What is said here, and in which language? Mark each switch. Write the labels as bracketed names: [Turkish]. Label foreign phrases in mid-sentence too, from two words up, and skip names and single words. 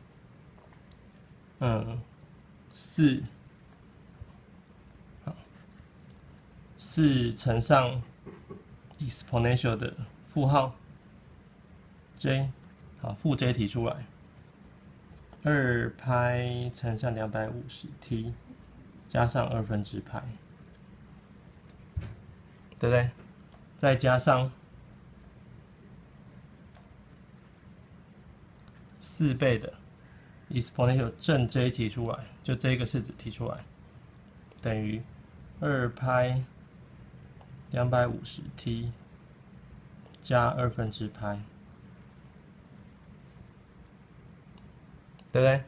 [Chinese] 4 乘上 exponential 的負號 j， 好，負 j 提出來，2派乘上250t 加上 2/π，对不對？再加上4倍的 exponential 正 j 提出來，就這個式子提出来，等於2派250t 加2/π，对不对？